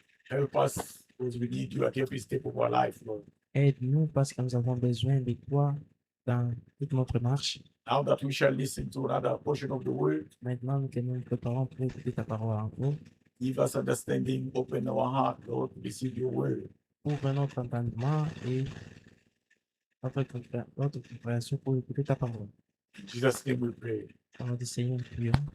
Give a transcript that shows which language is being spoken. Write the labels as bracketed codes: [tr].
[en] Help us because we need you at every step of our life, Lord. [fr] Aide-nous parce que nous avons besoin de toi dans toute notre marche. [en] Now that we shall listen to another portion of the word, [fr] Maintenant que nous nous préparons pour écouter ta parole encore, [en] give us understanding, open our heart, Lord, to receive your word. [fr] ouvre notre entendement et notre compréhension pour écouter ta parole. [en] In Jesus' name we pray. [fr] Au nom du Seigneur, nous prions.